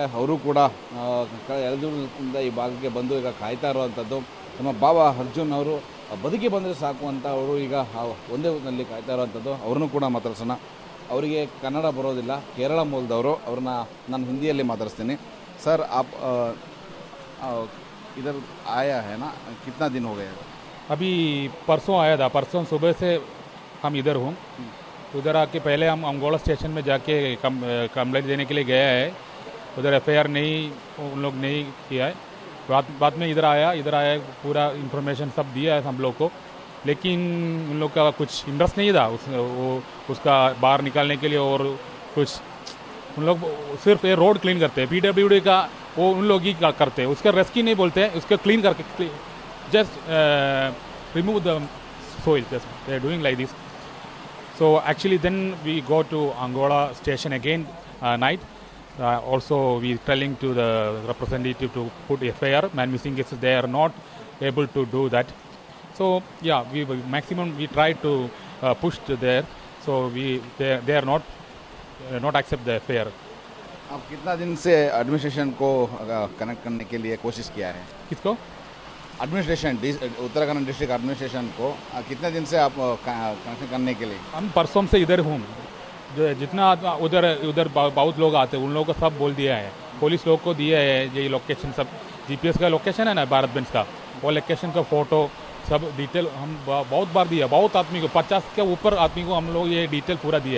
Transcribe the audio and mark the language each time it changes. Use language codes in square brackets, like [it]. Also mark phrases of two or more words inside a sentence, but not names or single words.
[kn] ಅವರು ಕೂಡ ಎಳದೂರಿನಿಂದ ಈ ಭಾಗಕ್ಕೆ ಬಂದು ಈಗ ಕಾಯ್ತಾ ಇರುವಂಥದ್ದು. ನಮ್ಮ ಭಾವ ಅರ್ಜುನ್ ಅವರು ಬದುಕಿ ಬಂದರೆ ಸಾಕು ಅಂತ ಅವರು ಈಗ ಒಂದೇ ಊರಿನಲ್ಲಿ ಕಾಯ್ತಾ ಇರುವಂಥದ್ದು. ಅವ್ರನ್ನೂ ಕೂಡ ಮಾತಾಡ್ಸೋಣ. ಅವರಿಗೆ ಕನ್ನಡ ಬರೋದಿಲ್ಲ, ಕೇರಳ ಮೂಲದವರು. ಅವ್ರನ್ನ ನಾನು ಹಿಂದಿಯಲ್ಲಿ ಮಾತಾಡಿಸ್ತೀನಿ. ಸರ್, [hi] इधर आया है ना, कितना दिन हो गया? अभी परसों आया था, परसों सुबह से हम इधर हूँ। उधर आके पहले हम अंगोला स्टेशन में जाके कंप्लेंट देने के लिए गया है। उधर एफआईआर नहीं, उन लोग नहीं किया है। बाद में इधर आया पूरा इन्फॉर्मेशन सब दिया है हम लोग को, लेकिन उन लोग का कुछ इंटरेस्ट नहीं था उसका बाहर निकालने के लिए। और कुछ उन लोग सिर्फ ये [en] road clean [hi] करते हैं, पीडब्ल्यूडी का वो उन लोग ही करते हैं, उसका रेस्क्यू नहीं बोलते हैं, उसका क्लीन करके [en] just remove the soil, just they are doing like this. So actually then we go to Angola station again night. Also we telling to the representative to put FIR, man missing cases, they are not able to do that. So yeah, we maximum we try to push to there. So they are not accept the FIR. [hi] आप कितना दिन से एडमिनिस्ट्रेशन को कनेक्ट करने के लिए कोशिश किया है? किसको? एडमिनिस्ट्रेशन, उत्तराखंड [en] district administration [hi] को कितने दिन से आप कनेक्शन करने के लिए? हम परसों से इधर हूँ। जितना उधर बहुत लोग आते हैं, उन लोगों को सब बोल दिया है, पुलिस लोग को दिया है ये लोकेशन, सब जीपीएस का लोकेशन है ना भारत बेंच का, वो लोकेशन का फोटो सब डिटेल हम बहुत बार दिया, बहुत आदमी को 50 के ऊपर आदमी को हम लोग ये डिटेल पूरा दिया है।